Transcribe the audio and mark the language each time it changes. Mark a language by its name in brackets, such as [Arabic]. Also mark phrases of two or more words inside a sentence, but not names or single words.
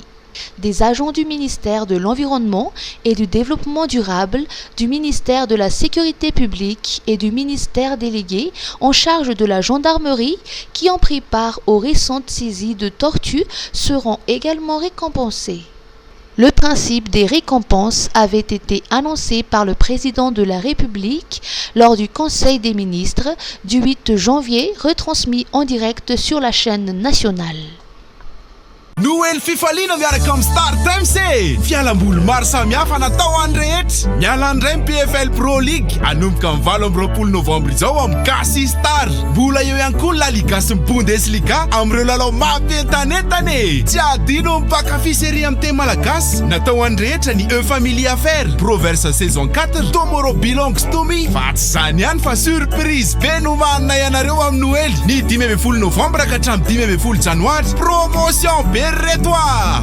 [French] Des agents du ministère de l'Environnement et du Développement durable, du ministère de la Sécurité publique et du ministère délégué en charge de la gendarmerie qui ont pris part aux récentes saisies de tortues seront également récompensés. Le principe des récompenses avait été annoncé par le président de la République lors du Conseil des ministres du 8 janvier, retransmis en direct sur la chaîne nationale. [Malagasy] Noël fifaliana miaraka amin'ny Star Times fialamboly maro samihafa natao any rehetra miala andray PFL Pro League anomboka amin'ny 20 novambra izao amin'ny Gasy Star mbola eo ihany koa La Liga sy ny Bundesliga amin'ireo lalao mampientanentany tsy adino mpankafy série amin'ny teny malagasy natao any rehetra ny Family Affaires Proverse saison 4 Tomorrow Belongs to Me fa tsy zany ihany fa surprise be no manana ianareo amin'ny Noël ny 15 novambra ka hatramin'ny 15 janoary promotion be Serre-toi!